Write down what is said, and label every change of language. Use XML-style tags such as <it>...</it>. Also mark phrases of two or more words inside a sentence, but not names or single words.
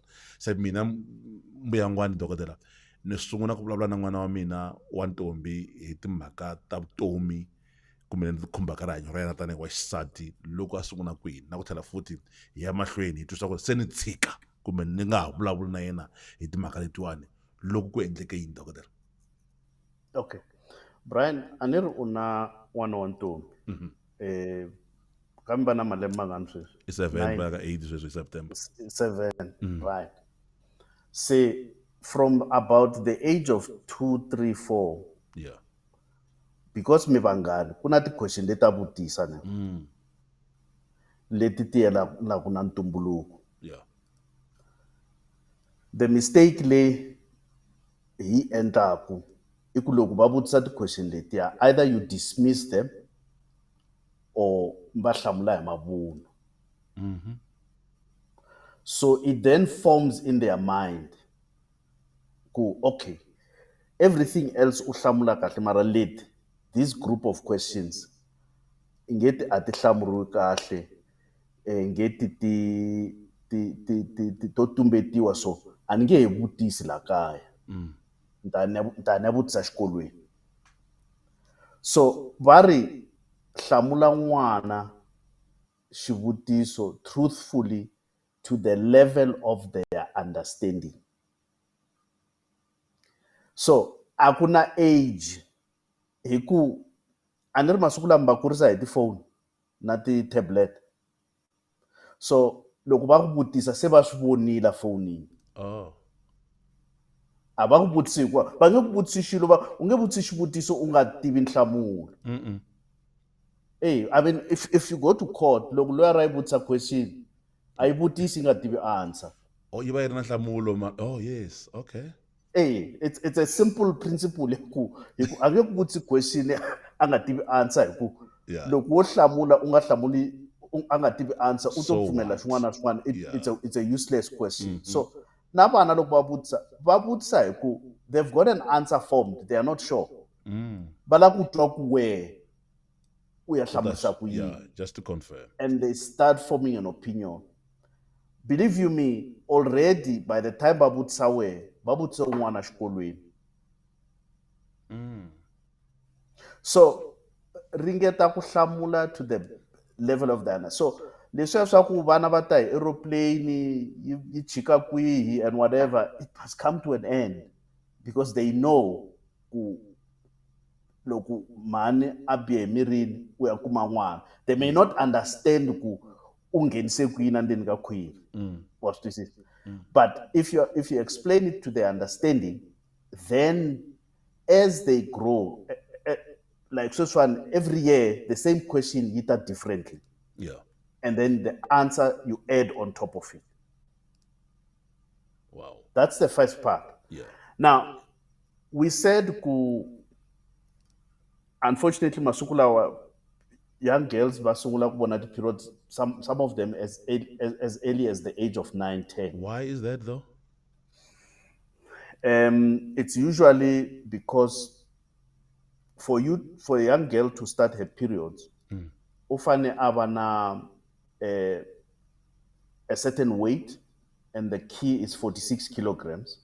<ts>Se mina mbuyangwani dokodela, ni sungula ku vulavula na n'wana wa mina wa ntombi hi timhaka ta vutomi kumbe ni khumbaka rihanyo ra yena tanihi wa xisati loko a sungula kwini, na ku tlhela futhi hi ya mahlweni hi twisisa ku se ni tshika kumbe ni nga ha vulavuli na yena hi timhaka letiwani loko ku endleke yini dokodela. okay, Brian, a ni ri u na n'wana wa ntombi kambe va na malembe mangani sweswi? I 7 va ka 8 sweswi hi September.</ts> <en>7, right. Se from about the age of 2, 3, 4, Yeah.</en> <ts>because mi vanghani ku na ti-question leti ta vutisa ne leti ti yelanaka na ntumbuluko.</ts> <en>Yeah. The mistake</en> <ts>leyi hi endlaku i ku loko va vutisa ti-question letiya</ts> <en>either you dismiss them or</en> <ts>va hlamula hi mavunwa.</ts> <en>So it then forms in their mind ku okay, everything else</en> <ts>u hlamula kahle mara leti,</ts> <en>this group of questions</en> <ts>ingeti a ti hlamuriwi kahle, ngeti ti to tumbetiwa, so a ni nge he vutisi la kaya, ni ta ni ya vutisa xikolweni.</ts> <en>So</en> <ts>va ri hlamula n'wana xivutiso</ts> <en>truthfully to the level of their understanding.</en> <ts>So a ku na age, hi ku a ni ri masiku lama va kurisa hi tifoni na ti-tablet, so loko va ku vutisa se va swi vonile fonini. A va ku vutisi hikuva va nge ku vutisi xilo u nge vutisi xivutiso u nga tivi nhlamulo.</ts> <en>I mean if you go to court,</en> <ts>loko loya ra yi vutisa question a yi vutisi nga tivi answer. Yi va yi ri na nhlamulo</ts> <en>oh yes, okay. It's a simple principle</en> <ts>ku a nge ku vutisi question a nga tivi answer hi ku loko wo hlamula u nga hlamuli a nga tivi answer u to pfumela xin'wana na xin'wana,</ts> <en>it's a useless question. So</en> <ts>na vana loko va vutisa hi ku</ts> <en>they've got an answer formed, they are not sure,</en> <ts>va lava ku twa ku wehe u ya hlamurisa ku yini,</ts> <en>just to confirm, and they start forming an opinion. Believe you me, already by the time</en> <ts>va vutisa wehe va vutise un'wana xikolweni.</ts> <en>So</en> <ts>ringeta ku hlamula</ts> <en>to the level of the answer.</en> <ts>So leswiya swa ku vana va ta hi aeroplane yi chika kwihi</ts> <en>and whatever, it has come to an end because they know</en> <ts>ku loko mhani a bihe emirini u ya kuma n'wana. They may not understand ku u nghenise kwini endzeni ka khwiri, wa swi twisisa,</ts> <en>but if you explain it to their understanding, then as they grow, like sweswiwani every year the same question yi ta differently, and then the answer you add on top of it. Wow. That's the first part. Now we said ku unfortunately</en> <ts>masiku lawa</ts> <en>young girls</en> <zu>basungula kubona</zu> <en>periods, some of them as early as the age of 9, 10. Why is that though? It's usually because for a young girl to start her periods,</en> <zu>ufane abana</zu> <en>a certain weight, and the key is 46 kilograms.</en>